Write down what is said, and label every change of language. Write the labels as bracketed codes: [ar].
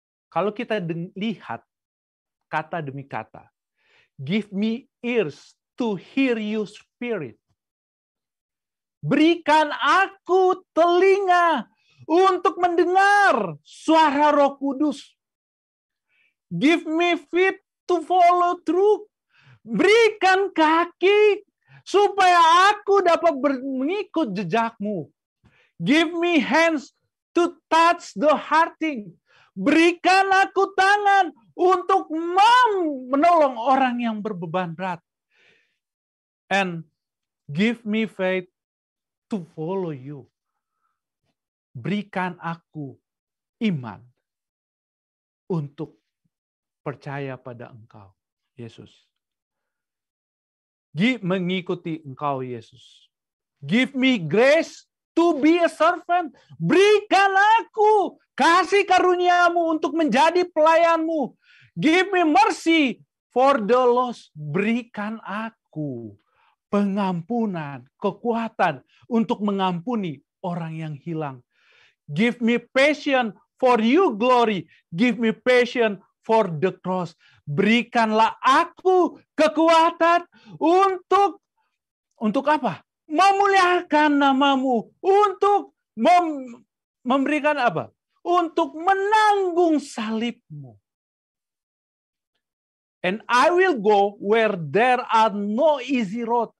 [id] Kalau kita lihat kata demi kata, [en] give me ears to hear you spirit. [id] Berikan aku telinga untuk mendengar suara Roh Kudus. [en] Give me feet to follow through. [id] Berikan kaki supaya aku dapat mengikut jejakmu. [en] Give me hands to touch the hearting. [id] Berikan aku tangan untuk menolong orang yang berbeban berat. [en] And give me faith to follow you. [id] Berikan aku iman untuk percaya pada Engkau, Yesus. Mengikuti Engkau, Yesus. [en] Give me grace to be a servant. [id] Berikan aku kasih karuniamu untuk menjadi pelayanmu. [en] Give me mercy for the lost. [id] Berikan aku pengampunan, kekuatan untuk mengampuni orang yang hilang. [en] Give me passion for you glory. Give me passion for the cross. [id] Berikanlah aku kekuatan untuk apa? Memuliakan namamu. Untuk memberikan apa? Untuk menanggung salibmu. [en] And I will go where there are no easy road.